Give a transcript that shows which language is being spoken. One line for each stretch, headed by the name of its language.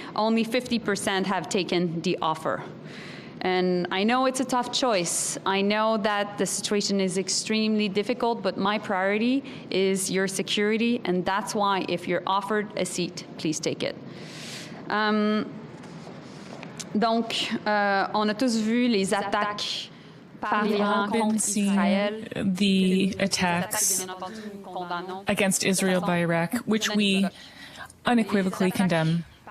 English: Only 50% have taken the offer. And I know it's a tough choice. I know that the situation is extremely difficult, but my priority is your security, and that's why if you're offered a seat, please take it.
French: Donc, on a tous vu les attaques par l'Iran contre Israël,
English: the attacks against Israel by Iraq, which we unequivocally condemn.